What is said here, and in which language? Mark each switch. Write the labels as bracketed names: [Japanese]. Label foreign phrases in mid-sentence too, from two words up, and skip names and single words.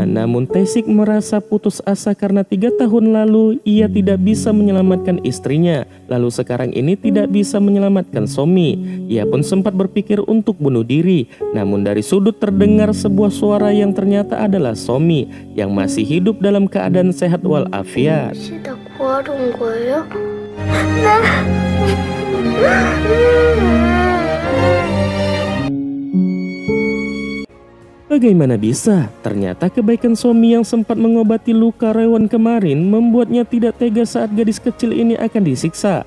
[Indonesian] Namun Tae-sik merasa putus asa karena 3 tahun lalu ia tidak bisa menyelamatkan istrinya. Lalu sekarang ini tidak bisa menyelamatkan Somi. Ia pun sempat berpikir untuk bunuh diri. Namun dari sudut terdengar sebuah suara yang ternyata adalah Somi yang masih hidup dalam keadaan sehat walafiat. [Korean] 혹시 나 구하러 온 거예요? [Indonesian] Bagaimana bisa? Ternyata kebaikan Somi yang sempat mengobati luka Raewon kemarin membuatnya tidak tega saat gadis kecil ini akan disiksa.